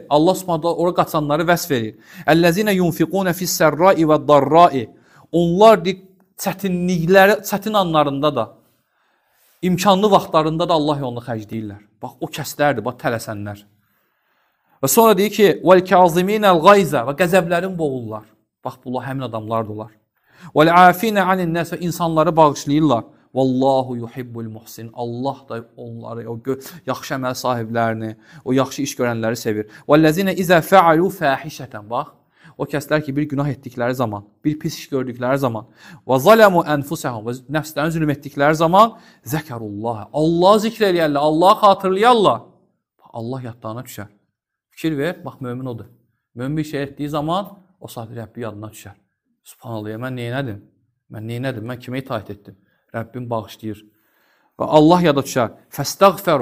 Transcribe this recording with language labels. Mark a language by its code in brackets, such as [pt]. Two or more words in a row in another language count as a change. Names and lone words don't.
[az] Allah Subhanahu ora qaçanları vəsf edir. [ar] الذين ينفقون في السراء والضراء. [az] Onlar çətinlikləri, çətin anlarında da, imkanlı vaxtlarında da Allah yolunu xərcləyirlər. Bax, o kəslərdir, bax, tələsənlər. Və sonra deyir ki, [ar] وَالْكَاظِمِينَ-الْغَيْزَ [az] və qəzəblərin boğullar. Bax, bunlar həmin adamlardılar. [ar] وَالْعَافِينَ عَنِ النَّاسِ [az] və insanları bağışlayırlar. [ar] والله يحب المحسنين. [az] Allah da onları, o yaxşı əməl sahiblərini, o yaxşı iş görənləri sevir. [ar] وَالَّذِينَ إِذَا فَعَلُوا فَاحِشَةً. [az] Bax, o kəslər ki, bir günah etdikləri zaman, bir pis iş gördükləri zaman, [ar] وَظَلَمُوا أَنْفُسَهُمْ [az] və nəfslərini zülm etdikləri zaman, zəkarullaha. Allah zikr eləyərlər, Allah xatırlayarlar. Allah yadlarına düşər. Fikir ver, bax, mömin odur. Mömin bir şey etdiyi zaman, o saat Rəbbi yadına düşər. Subhanallah, mən neynədim? Mən kimə itaət etdim? Rəbbim bağışlayır. Və Allah yada düşər. Fəstəğfəru.